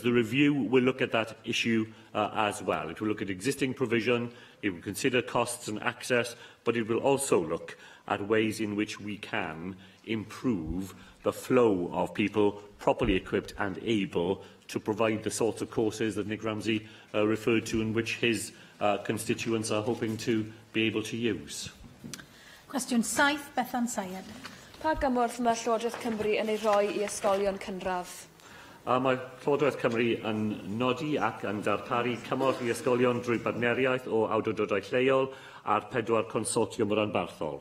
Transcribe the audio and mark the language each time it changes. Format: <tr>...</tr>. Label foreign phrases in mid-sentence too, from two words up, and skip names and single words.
<en>The review will look at that issue as well. It will look at existing provision, it will consider costs and access, but it will also look at ways in which we can improve the flow of people properly equipped and able to provide the sorts of courses that Nick Ramsey referred to, and which his constituents are hoping to be able to use.</en> <cy>Cwestiwn 7, Bethan Sayed. Pa gymorth mae Llywodraeth Cymru yn ei roi I ysgolion cynradd? Mae Llywodraeth Cymru yn nodi ac yn darparu cymorth I ysgolion drwy badneriaeth o awdurdodau lleol a'r 4 consortiwm o ranbarthol.</cy>